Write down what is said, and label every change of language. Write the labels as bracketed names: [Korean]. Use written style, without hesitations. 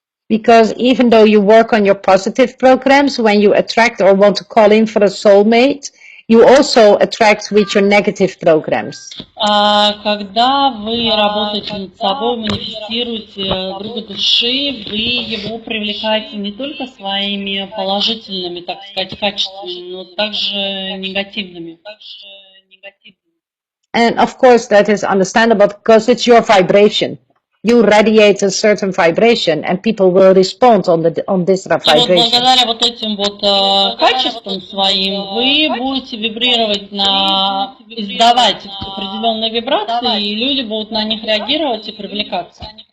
[English] Because even though you work on your positive programs, when you attract or want to call in for a soulmate, you also attract with your negative programs. [Russian] Когда вы работаете над собой, манифестируете друга души, вы его привлекаете не только своими положительными, так сказать, качествами, но также негативными. [English] And of course that is understandable because it's your vibration. You radiate a certain vibration, and people will respond on this vibration. [Russian] И вот благодаря вот этим вот качествам своим вы будете вибрировать издавать определенные вибрации, и люди будут на них реагировать и привлекаться.